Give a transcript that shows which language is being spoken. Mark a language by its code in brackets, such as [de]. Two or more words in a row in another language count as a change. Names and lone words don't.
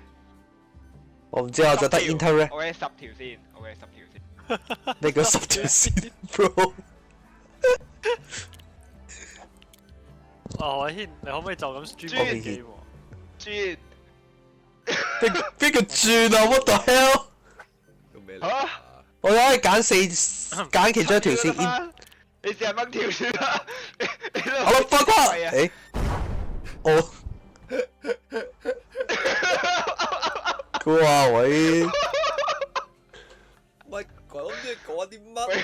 [yue] 我唔知，我就得 interact。我嘅10條線，我嘅10條線。你個10條線 ，bro。何偉軒，你可唔可以就咁 stream 轉部機喎？轉邊個轉啊 ？ [en] What the hell？ [yue] 做咩嚇嚟？我可以揀其中一條線。你試下掹條線啦！我諗翻瓜。誒，我。哇喂！喂，講啲乜？